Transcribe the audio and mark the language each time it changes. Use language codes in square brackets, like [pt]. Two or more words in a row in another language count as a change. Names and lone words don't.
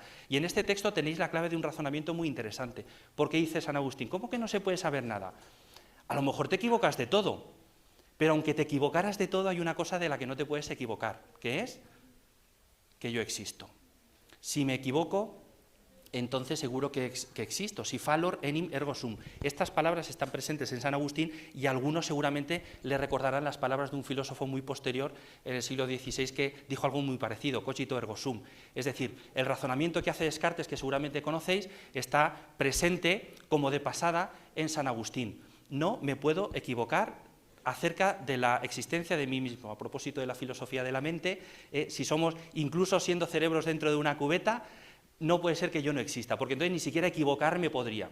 [es] Y en este texto tenéis la clave de un razonamiento muy interesante. ¿Por qué dice San Agustín? ¿Cómo que no se puede saber nada? A lo mejor te equivocas de todo, pero aunque te equivocaras de todo, hay una cosa de la que no te puedes equivocar, que es que yo existo. Si me equivoco, entonces seguro que existo. [la] Si fallor enim ergo sum. [es] Estas palabras están presentes en San Agustín y algunos seguramente le recordarán las palabras de un filósofo muy posterior en el siglo XVI que dijo algo muy parecido, [la] cogito ergo sum. [es] Es decir, el razonamiento que hace Descartes, que seguramente conocéis, está presente como de pasada en San Agustín. No me puedo equivocar acerca de la existencia de mí mismo. A propósito de la filosofía de la mente, si somos, incluso siendo cerebros dentro de una cubeta, no puede ser que yo no exista, porque entonces ni siquiera equivocarme podría.